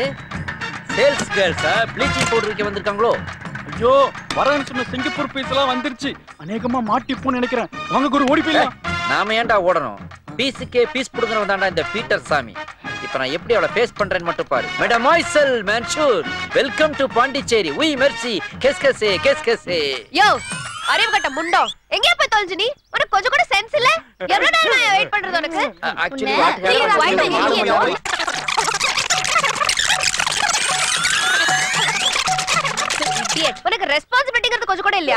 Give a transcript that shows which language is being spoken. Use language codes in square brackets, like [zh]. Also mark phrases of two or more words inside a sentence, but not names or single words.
[en] sales girls bleaching powder [ta] விக்க வந்திருக்காங்களோ? ஐயோ, வரேன்னு சொன்ன சிங்கப்பூர் பீஸ் எல்லாம் வந்துருச்சு. அநேகமா மாட்டிப்போன்னு நினைக்கிறேன். வாங்க குரு, ஓடி போயிடலாம். நாம ஏன்டா ஓடணும்? பீஸுக்கே பீஸ் புடுங்கறவன் தான்டா இந்த பீட்டர் சாமி. இப்ப நான் எப்படி அவளை ஃபேஸ் பண்றேன்னு மட்டும் பாரு. [en] madam Maiselle Mansoor, welcome to Pondicherry. [fr] oui merci, qu'est-ce que c'est? [ta] யோ அறிவு கட்ட முண்டோ, எங்க போய் தொலைஞ்ச நீ? உனக்கு கொஞ்சம் கூட சென்ஸ் இல்ல? எவ்வளவு நேரம் நான் வெயிட் பண்றது உனக்கு? ஆக்சுவலி உனக்கு ரெஸ்பான்சிபிலிட்டிங்கிறது கொஞ்சம் கூட இல்லையா?